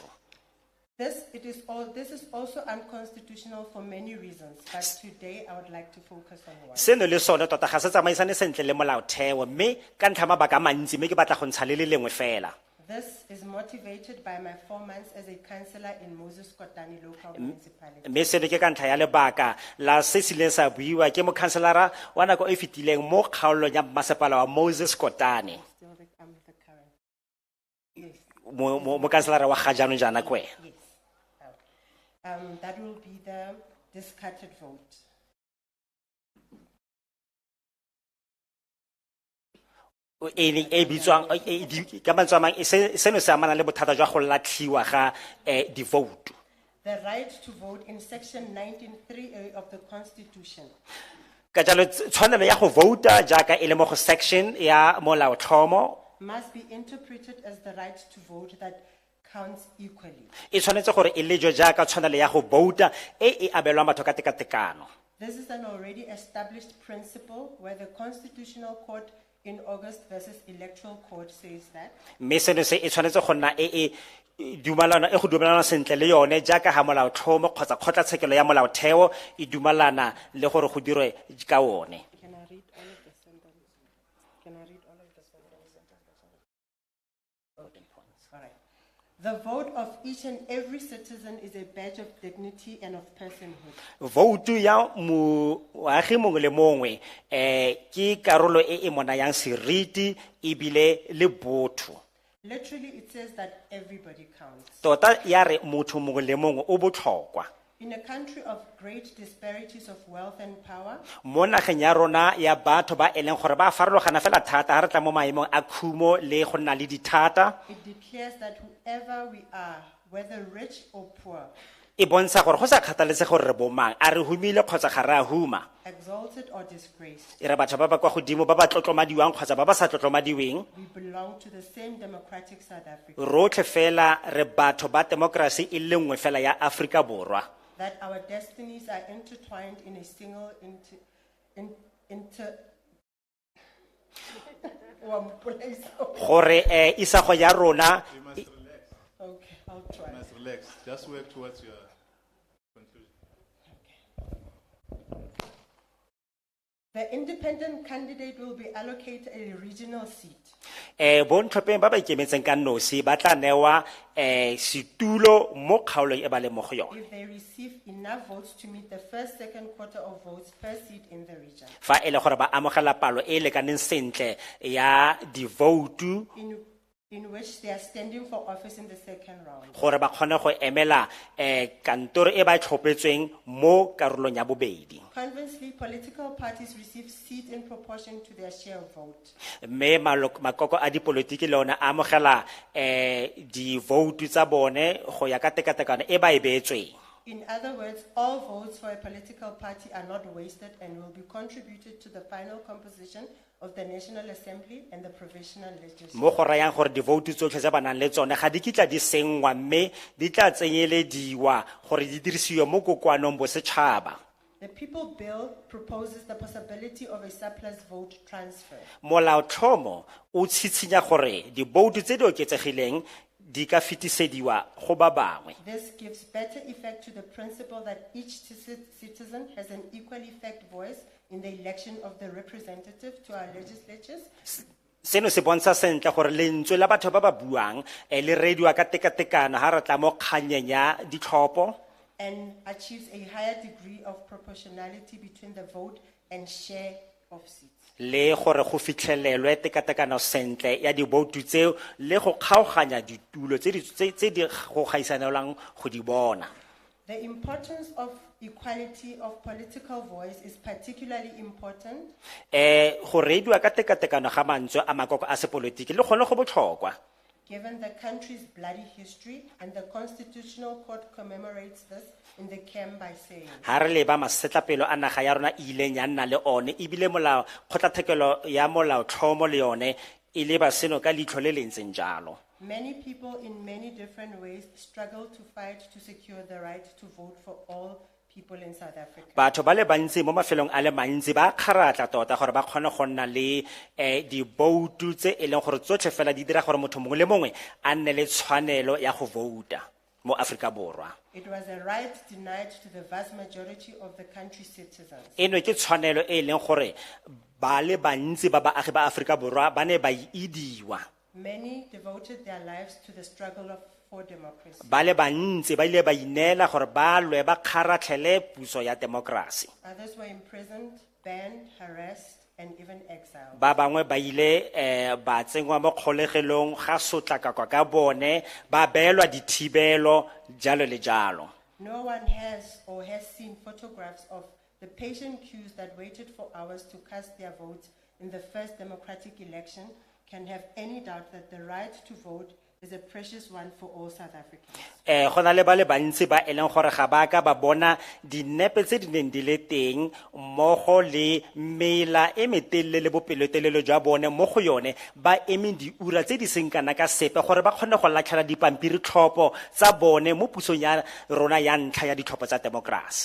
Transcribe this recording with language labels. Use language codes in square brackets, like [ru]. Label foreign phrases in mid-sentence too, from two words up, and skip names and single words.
[en] This is also unconstitutional for many reasons, but today I would like to focus on one. [tn] Seno le sone tota ga se tsamaisane sentle le molaotheo mme ka ntlha mabaka mantsi mme ke batla go ntsha le le lengwe fela. [en] This is motivated by my 4 months as a councillor in Moses Kotane local municipality. [tn] Mme seno ke ka ntlha ya lebaka la se se ileng sa buiwa ke mokhanselara wa nako e fetileng mo kgaolong ya masepala wa Moses Kotane. [en] Still the current. Yes. [tn] Mokhanselara wa ga jaanong jaana ke wena. [en] Yes. That will be the discarded vote. [tn] E bitswang ka mantswe a mangwe seno se amana le bothata jwa go latlhiwa ga di vote. [en] The right to vote in section 19(3)(a) of the Constitution [tn] Ka jalo tshwanelo ya go vouta jaaka e le mo go section ya molaotlhomo [en] must be interpreted as the right to vote that counts equally. [tn] e tshwanetse gore e lejwe jaaka tshwanelo ya go vouta e abelwang batho ka tekatekano. [en] This is an already established principle where the Constitutional Court in August versus Electoral Court says that [tn] Mme seno se e tshwanetse go nna e go dumelana sentle le yone jaaka ha molaotlhomo kgotsa kgotlatshekelo ya molaotheo e dumelana le gore go dirwe ka one. [en] Can I read all of the sentences? Can I read all of the sentences? All right. The vote of each and every citizen is a badge of dignity and of personhood. [tn] Voutu ya moagi mongwe le mongwe ke karolo e mo nayang seriti ebile le botho. [en] Literally, it says that everybody counts. [tn] Tota ya re motho mongwe le mongwe o botlhokwa. [en] In a country of great disparities of wealth and power, [tn] Mo nageng ya rona ya batho ba e leng gore ba farologana fela thata ha re tla mo maemong a khumo le go nna le dithata. [en] it declares that whoever we are, whether rich or poor, [tn] E bontsha gore go sa kgathaletse gore re bomang a re humile kgotsa ga re a huma. [en] exalted or disgraced, [tn] E re batho ba ba kwa godimo ba ba tlotlomadiwang kgotsa ba ba sa tlotlomadiweng [en] we belong to the same democratic South Africa. [tn] rotlhe fela re batho ba demokrasi e le nngwe fela ya Afrika Borwa. [en] That our destinies are intertwined in a single [tn] Gore isago ya rona [en] You must relax. Okay, I'll try. You must relax. Just work towards your conclusion. The independent candidate will be allocated a regional seat. [tn] bontlhopheng ba ba ikemetseng ka nosi ba tla newa setulo mo kgaolong e ba le mo go yone. [en] If they receive enough votes to meet the first, second quarter of votes per seat in the region. [tn] Fa e le gore ba amogela palo e lekaneng sentle ya di vote [en] in which they are standing for office in the second round. [tn] gore ba kgone go emela kantoro e ba e tlhopetsweng mo karolong ya bobedi. [en] Conversely, political parties receive seats in proportion to their share of vote. [tn] Mme makoko a dipolotiki le one a amogela di vote tsa bone go ya ka tekatekano e ba e beetsweng. [en] In other words, all votes for a political party are not wasted and will be contributed to the final composition of the National Assembly and the provisional legislature. [tn] Mo go rayang gore di vote tsotlhe tse ba nang le tsone ga di kitla di sengwa mme di tla tsenyelediwa gore di dirisiwe mo kokoanong bosetšhaba. [en] The People Bill proposes the possibility of a surplus vote transfer. [tn] Molaotlhomo o tshitshinya gore di vote tse di oketsegileng di ka fetisediwa go ba bangwe. [en] This gives better effect to the principle that each citizen has an equal effect voice in the election of the representative to our legislatures. [tn] Seno se bontsha sentle gore lentswe la batho ba ba buang le rediwa ka tekatekano ha re tla mo kganyeng ya ditlhopho. [en] And achieves a higher degree of proportionality between the vote and share of seats. [tn] Le gore go fitlhelelwe tekatekano sentle ya di vote tseo le go kgaoganya ditulo tse di go gaisanelang go di bona. [en] The importance of equality of political voice is particularly important. [tn] Go rediwa ka tekatekano ga mantswe a makoko a sepolotiki le gone go botlhokwa. [en] Given the country's bloody history, and the Constitutional Court commemorates this in the camp by saying, [tn] Ha re leba masetlapelo a naga ya rona ileng ya nna le one ebile molao kgotlathekelo ya molaotlhomo le yone e leba seno ka leitlho le le ntseng jalo. [en] many people in many different ways struggle to fight to secure the right to vote for all people in South Africa. [tn] Batho ba le bantsi mo mafelong a le mantsi ba kgaratla tota gore ba kgone go nna le di vote tse e leng gore tsotlhe fela di dira gore motho mongwe le mongwe a nne le tshwanelo ya go vouta mo Afrika Borwa. [en] It was a right denied to the vast majority of the country's citizens. [tn] Eno ke tshwanelo e leng gore ba le bantsi ba baagi ba Afrika Borwa ba ne ba idiwa. [en] Many devoted their lives to the struggle for democracy. [tn] Ba le bantsi ba ile ba inela gore ba lwe ba kgaratlhele puso ya democracy. [en] Others were imprisoned, banned, harassed, and even exiled. [tn] Ba bangwe ba ile ba tsengwa mo kgolegelong ga sotlakakwa ka bone ba beelwa dithibelo jalo le jalo. [en] No one has or has seen photographs of the patient queues that waited for hours to cast their votes in the first democratic election can have any doubt that the right to vote is a precious one for all South Africans. [tn] Go na le ba le bantsi ba e leng gore ga ba ka ba bona dinepe tse di neng di le teng mmogo le mela e metelele le bopelotelele jwa bone mo go yone ba eme diura tse di seng kana ka sepe gore ba kgone go latlhela dipampiri tlhopho tsa bone mo pusong ya rona ya ntlha ya ditlhopho tsa democracy.